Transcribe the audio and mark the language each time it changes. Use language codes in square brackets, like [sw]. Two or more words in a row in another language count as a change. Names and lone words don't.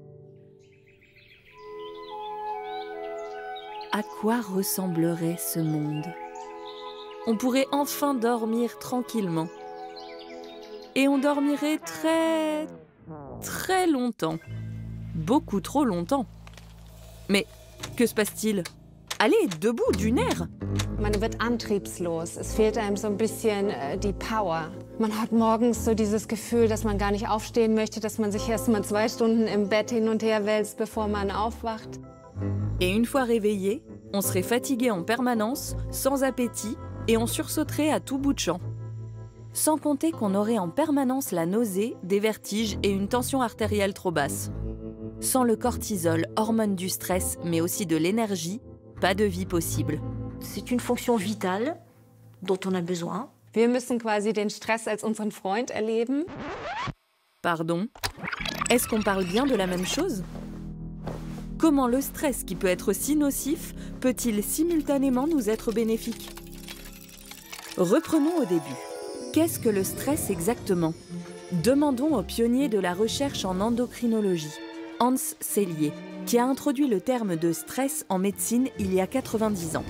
[fr] À quoi ressemblerait ce monde? On pourrait enfin dormir tranquillement. Et on dormirait très longtemps. Beaucoup trop longtemps. Mais que se passe-t-il? Allez, debout, du nerf! [de] Man wird antriebslos. Es fehlt einem so ein bisschen die Power. Man hat morgens so dieses Gefühl, dass man gar nicht aufstehen möchte, dass man sich erst mal 2 Stunden im Bett hin und her wälzt, bevor man aufwacht. [fr] Et une fois réveillé, on serait fatigué en permanence, sans appétit, et on sursauterait à tout bout de champ. Sans compter qu'on aurait en permanence la nausée, des vertiges et une tension artérielle trop basse. Sans le cortisol, hormone du stress, mais aussi de l'énergie, pas de vie possible. C'est une fonction vitale dont on a besoin. [de] Wir müssen quasi den Stress als unseren Freund erleben. [fr] Pardon? Est-ce qu'on parle bien de la même chose? Comment le stress, qui peut être si nocif, peut-il simultanément nous être bénéfique? Reprenons au début. Qu'est-ce que le stress exactement? Demandons au pionnier de la recherche en endocrinologie, Hans Selye, qui a introduit le terme de stress en médecine il y a 90 ans.